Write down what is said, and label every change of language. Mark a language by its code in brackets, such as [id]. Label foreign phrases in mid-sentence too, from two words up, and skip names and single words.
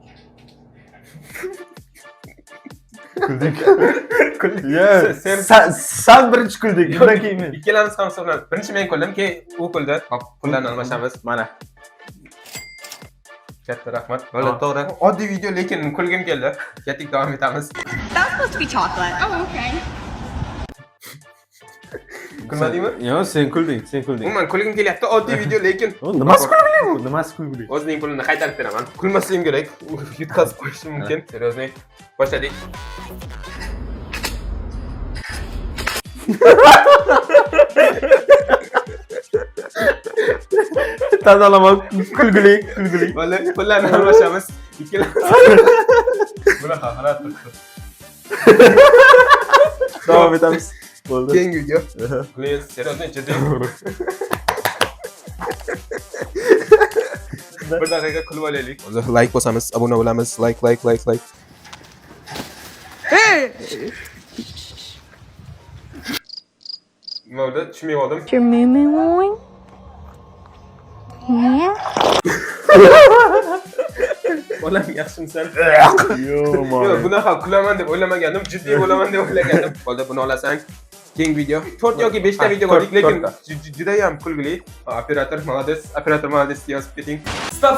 [uz] Kuldik. Sen birinchi kuldik. Undan keyin men. Ikkalamiz ham hisoblanadi. Birinchi men kuldim, keyin u kuldi. Hop, pullarni almashamiz. Mana. Katta rahmat. Bo'ldi, to'g'ri. Oddiy video, lekin kulgim keldi. Ketdik, davom etamiz. [en] That's supposed to be chocolate. Oh, okay. [uz] Kulmadingmi? Yo'q, sen kulding. Umuman kulgim kelyapti. Oddiy video, lekin nimasi kulgili bu? Nimasi kulgili? O'zining pulini qaytarib beraman. Kulmasligim kerak. Yutqazib qo'yishim mumkin. Seriously. Boshladik. Tadalamak kulgili. Bo'ldi, pullarni almashamiz. Ikkalamiz. Bunaqa harat turibdi. Davom etamiz. Bo'ldi. Keyingi video. [en] Please, seriously, [uz] jiddiy. Bir daqiqa kulib olaylik. Hozir like bosamiz, obuna bo'lamiz. Like. Hey! Nima bo'ldi? Tushunmay qoldim. [en] Your moo moo. Yeah. [uz] Bolam yaxshimisan? Yo'q, Yo'q, bunaqa kulaman deb o'ylamagandim, jiddiy bo'laman deb o'ylagandim. Bo'ldi, buni olasan. Keyingi video. 4 yoki 5 ta video ko'rdik, lekin juda ham kulgili. Operator молодец yozib keting. Stop.